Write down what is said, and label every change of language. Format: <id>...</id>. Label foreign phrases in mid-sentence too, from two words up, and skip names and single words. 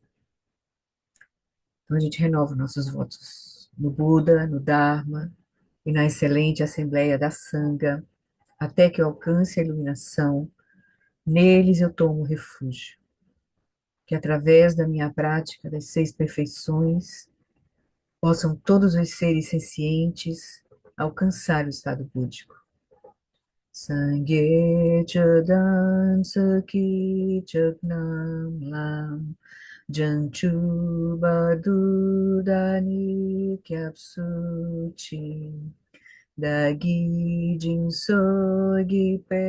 <pt>Então a gente renova nossos votos no Buda, no Dharma e na excelente Assembleia da Sangha, até que eu alcance a iluminação. Neles eu tomo refúgio, que através da minha prática das seis perfeições possam todos os seres sencientes alcançar o estado búdico.</pt> <bo>སངས་རྒྱས་ཆོས་དང་ཚོགས་ཀྱི་མཆོག་རྣམས་ལ། བྱང་ཆུབ བར་དུ་བདག་ནི་སྐྱབས་སུ་མཆི། བདག་གིས་སྦྱིན་སོགས</bo>